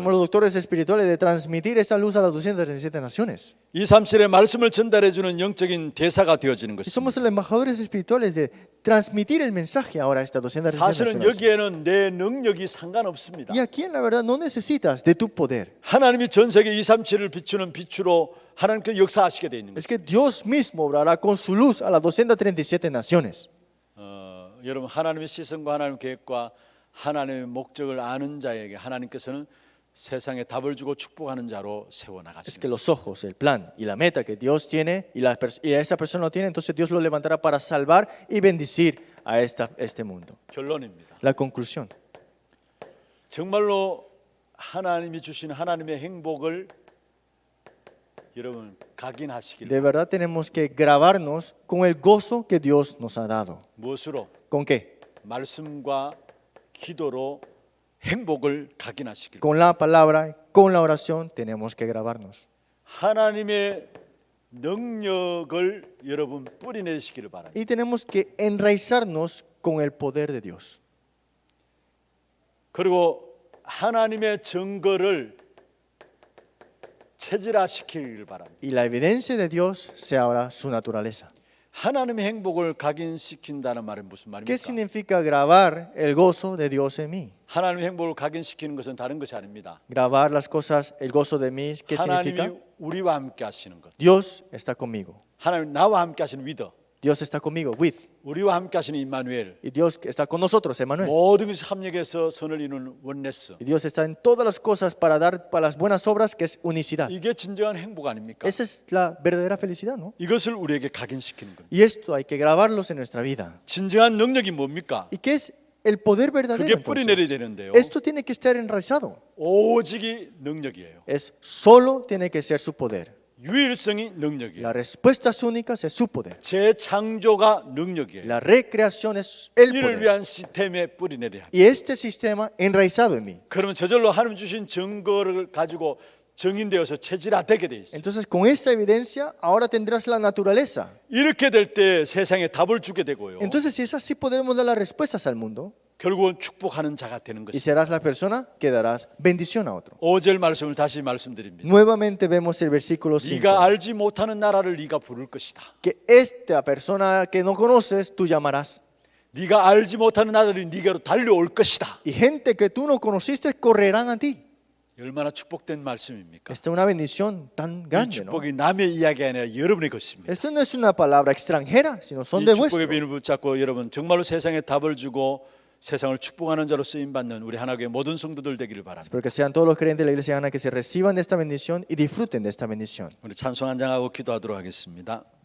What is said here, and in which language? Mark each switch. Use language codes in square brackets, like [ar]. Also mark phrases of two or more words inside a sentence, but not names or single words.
[es] somos los doctores espirituales de transmitir esa luz a las 237 naciones. [ko] 237의 말씀을 전달해 주는 영적인 대사가 되어지는 [es] Y [ko] 것입니다. [es] somos los embajadores espirituales de transmitir el mensaje ahora a estas 237 [ko] 사실은 [es] naciones. [ko] 여기에는 내 능력이 상관없습니다. [es] Y aquí en la verdad no necesitas de tu poder. [ko] 하나님이 전 세계 237을 비추는 빛으로 하나님께 역사하시게 돼 있는 [es] Es [ko] 것입니다. [es] que Dios mismo obrará con su luz a las 237 naciones. [ko] 여러분 하나님의 시선과 하나님의 계획과 하나님의 목적을 아는 자에게 하나님께서는 세상에 답을 주고 축복하는 자로 세워 [es] Es que [ko] 나가십니다. [es] los ojos, el plan y la meta que Dios tiene y esa persona lo tiene, entonces Dios lo levantará para salvar y bendecir a este mundo. [ko] 결론입니다. [es] La conclusión. [ko] 정말로 하나님이 주신 하나님의 행복을 여러분 각인하시길 [es] De verdad tenemos que grabarnos con el gozo que Dios nos ha dado. [ko] 무엇으로? [es] ¿Con qué? [ko] 말씀과 기도로 행복을 각인하시길. [es] Con la palabra, con la oración tenemos que grabarnos. [ko] 하나님의 능력을 여러분 뿌리내시기를 바랍니다. [es] Y tenemos que enraizarnos con el poder de Dios. [ko] 그리고 하나님의 증거를 체질화시키길 바랍니다. [es] Y la evidencia de Dios sea ahora su naturaleza. [ko] 하나님의 행복을 각인시킨다는 말은 무슨 [es] ¿Qué [ko] 말입니까? [es] significa grabar el gozo de Dios en mí? [ko] 하나님의 행복을 각인시키는 것은 다른 것이 아닙니다. [es] Grabar las cosas, el gozo de mí, ¿qué significa? [ko] 하나님이 우리와 함께 하시는 것. [es] Dios está conmigo. [ko] 하나님 나와 함께 하시는 위더. [es] Dios está conmigo, with. [ko] 우리와 함께 하시는 임마누엘. [es] Y Dios está con nosotros, Emmanuel. [ko] 모든 것이 합력해서 선을 이루는 원네스. [es] Y Dios está en todas las cosas para dar para las buenas obras, que es unicidad. [ko] 이게 진정한 행복 아닙니까? [es] Esa es la verdadera felicidad, ¿no? [ko] 이것을 우리에게 각인시키는 겁니다. [es] Y esto hay que grabarlos en nuestra vida. [ko] 진정한 능력이 뭡니까? [es] ¿Y qué es el poder verdadero? [ko] 그게 뿌리내려야 [es] entonces? [ko] 되는데요. [es] Esto tiene que estar enraizado. [ko] 오직이 능력이에요. [es] Es solo tiene que ser su poder. [ko] 유일성이 능력이에요. [es] Las respuestas únicas es su poder. [ko] 재창조가 능력이에요. [es] La recreación es el [ko] 이를 [es] poder. [ko] 위한 시스템에 뿌리내려야 합니다. [es] Y este sistema enraizado en mí. [ko] 그러면 저절로 하나님 주신 증거를 가지고 정인되어서 체질화되게 돼 있어요. [es] Entonces, con esta evidencia, ahora tendrás la naturaleza. [ko] 이렇게 될 때 세상에 답을 주게 되고요. [es] Entonces, si es así, podemos dar las respuestas al mundo. [ko] 결국은 축복하는 자가 되는 [es] Y [ko] 것입니다. [es] serás la persona que darás bendición a otro. [ko] 5절 말씀을 다시 말씀드립니다. [es] Nuevamente vemos el versículo 5. [ko] 네가 알지 못하는 나라를 네가 부를 것이다. [es] Que esta persona que no conoces, tú llamarás. [ko] 네가 알지 못하는 나라들이 네게로 달려올 것이다. [es] Y gente que tú no conociste correrán a ti. [ko] 얼마나 축복된 말씀입니까? [es] Esta es una bendición tan [ko] 이 [es] grande, ¿no? [ko] 축복이 남의 이야기가 아니라 여러분의 것입니다. [es] Esto no es una palabra extranjera, sino son [ko] 이 [es] de [ko] 축복의 [es] vuestro. [ko] 비밀을 붙잡고 여러분 정말로 세상에 답을 주고 세상을 축복하는 자로 쓰임 받는 우리 하나교회 모든 성도들 되기를 바랍니다. [es] Espero que sean todos los creyentes de la iglesia Ana que se reciban de esta bendición y disfruten de esta bendición. [ko] 우리 찬송 한 장하고 기도하도록 하겠습니다.